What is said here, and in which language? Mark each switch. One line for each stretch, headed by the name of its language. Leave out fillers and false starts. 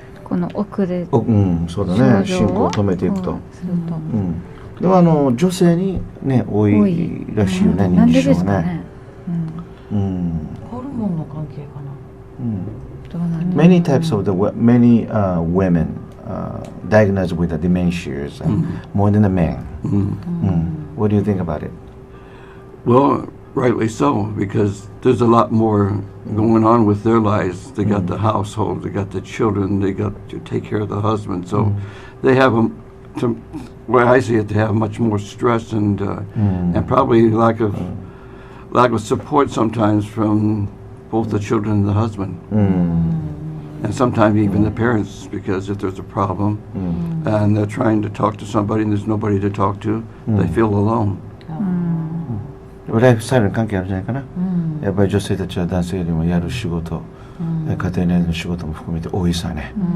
Japanese: この遅れそうだね、進行を止めていくと。でも女性にね多いらしいよね、認知症はね。ホルモンの関係かな。
English: Many types of many women diagnosed with the dementias, more than the men. What do you think about it? Well, rightly so, because there's a lot more going on with their lives. They got the household, they got the children, they got to take care of the husband. So they have to where I see it, they have much more stress and probably lack of support sometimes from both the children and the husband, and sometimes even the parents, because if there's a problem and they're trying to talk to somebody and there's nobody to talk to, they feel alone.
Japanese: ライフスタイルに関係あるんじゃないかな。やっぱり女性たちは男性よりもやる仕事、家庭内の仕事も含めて多いさね。